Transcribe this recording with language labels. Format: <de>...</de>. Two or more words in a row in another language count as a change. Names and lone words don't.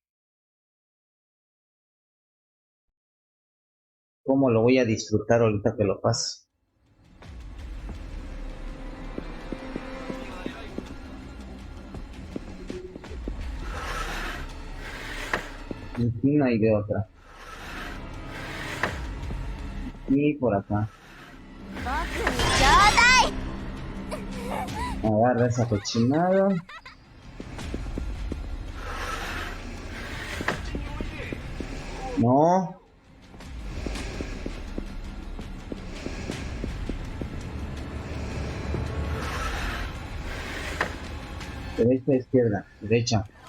<es>¿Cómo lo voy a disfrutar ahorita que lo paso? Aquí no hay de otra. Y por acá.</es> <ja>僕にちょうだい</ja> <es>Agarra esa cochinada. No. Derecha, izquierda, derecha.</es>